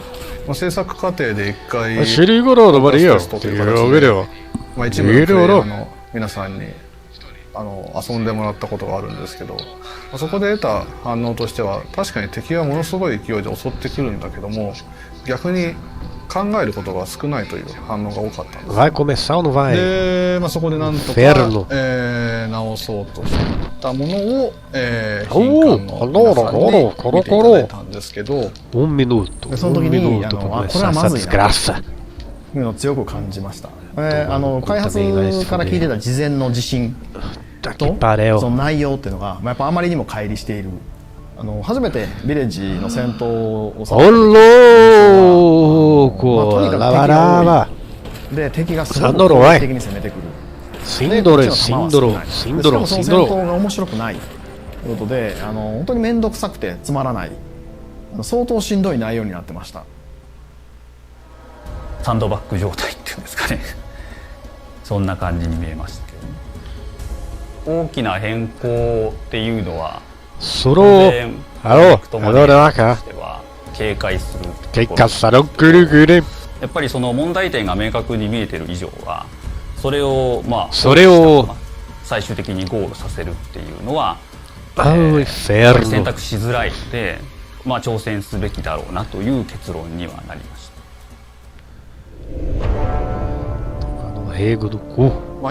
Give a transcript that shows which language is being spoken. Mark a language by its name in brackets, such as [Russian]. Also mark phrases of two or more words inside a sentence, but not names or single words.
[Japanese] 制作過程で一回テストという形で、一部のプレイヤーの皆さんに遊んでもらったことがあるんですけど、そこで得た反応としては確かに敵はものすごい勢いで襲ってくるんだけども、逆に考えることが少ないという反応が多かったんです。 [Portuguese] Vai começar ou não vai? [Japanese] で、そこでなんとか、直そうとしたものを、品管の皆さんに見ていただいたんですけど、 [Portuguese] minuto. [Japanese] その時に [Portuguese] minuto pra [Japanese] これ [Portuguese] começar [Japanese] はま [Portuguese] essa [Japanese] ずいな [Portuguese] desgraça. [Japanese] いうのを強く感じました。開発から聞いてた事前の自信とその内容っていうのが、やっぱあまりにも乖離している。初めてヴィレッジの戦闘をされた時とにかく敵が多いで、敵がすごく攻撃的に攻めてくる。しかもその戦闘が面白くないということで、本当に面倒くさくてつまらない、相当しんどい内容になってました。サンドバッグ状態っていうんですかね。そんな感じに見えましたけど、ね、大きな変更っていうのは [Portuguese] Solo. Alô? Alô, Naka? [Japanese] 警戒するところ。警戒されぐるぐる。やっぱりその問題点が明確に見えてる以上は、それを最終的にゴールさせるっていうのは、選択しづらいので、挑戦すべきだろうなという結論にはなりました。